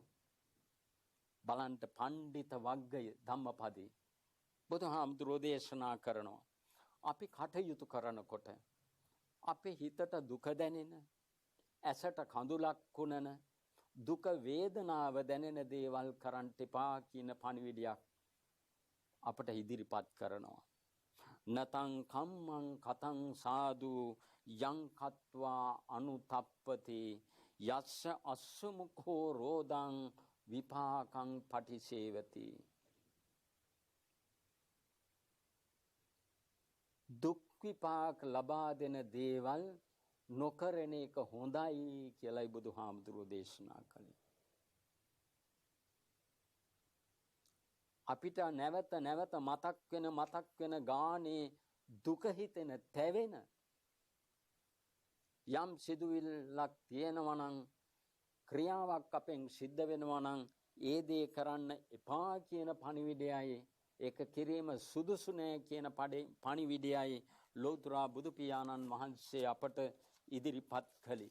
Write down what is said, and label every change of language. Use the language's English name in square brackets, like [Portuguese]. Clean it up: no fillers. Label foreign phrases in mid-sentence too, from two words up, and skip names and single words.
[Sinhala] බලන්න පණ්ඩිත වග්ගය ධම්මපදේ බුදුහාමුදුරෝ දේශනා කරනවා. අපි කටයුතු කරනකොට අපේ හිතට දුක දැනෙන, ඇසට කඳුලක් කුණන, දුක වේදනාව දැනෙන දේවල් කරන්න එපා කියන පණිවිඩයක් අපට ඉදිරිපත් කරනවා. [Pali] නතං කම්මං කතං සාදු යං කତ୍වා අනුතප්පති යස්ස අස්සමුඛෝ රෝදං විපාකං පටිසේවති. [Sinhala] දුක් විපාක ලබා දෙන දේවල් නොකරන එක හොඳයි කියලායි බුදුහාමුදුරුවෝ දේශනා කළේ. අපිට නැවත නැවත මතක් වෙන ගානේ දුක හිතෙන තැවෙන යම් සිදුවිල්ලක් තියෙනවා නම්, ක්‍රියාවක් අපෙන් සිද්ධ වෙනවා නම් ඒ දේ කරන්න එපා කියන පණිවිඩයයි, ඒක කිරීම සුදුසු නෑ කියන පණිවිඩයයි ලෞතර බුදු පියාණන් වහන්සේ අපට ඉදිරිපත් කළේ.